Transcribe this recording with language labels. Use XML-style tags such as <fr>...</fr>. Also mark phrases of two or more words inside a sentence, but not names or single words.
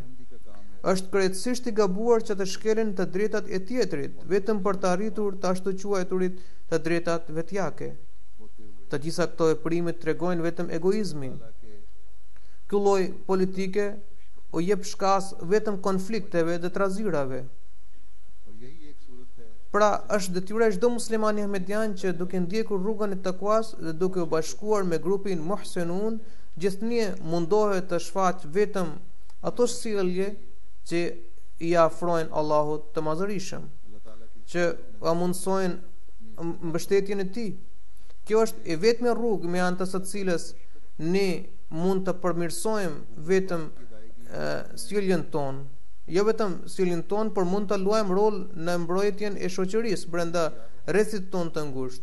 <sq>Është krejtësisht i gabuar që të shkelen të drejtat e tjetrit, vetëm për të arritur të ashtu quajturit të drejtat vetjake. Të gjitha këto veprime tregojnë vetëm egoizmin. Ky lloj politike u jep shkas vetëm konflikteve dhe trazirave.</sq> <ur>اور یہی ایک صورت ہے,</ur> <sq>Pra është detyra e çdo muslimani ahmedian që duke ndjekur rrugën e takuas dhe duke u bashkuar me grupin Muhsenun, gjithnjë mundohet të shfaq vetëm ato sjellje që i afrojnë Allahut të Madhërisëm,</sq> <ur>اللہ تعالیٰ کی</ur> <sq>që ua mundsojnë mbështetjen e Tij. Kjo është e vetmja rrugë me anë të së cilës ne mund të përmirësojmë vetëm sjelljen tonë, jo vetëm sjelljen tonë, por mund të luajmë rol në mbrojtjen e shoqërisë brenda rrethit tonë të ngushtë.</sq>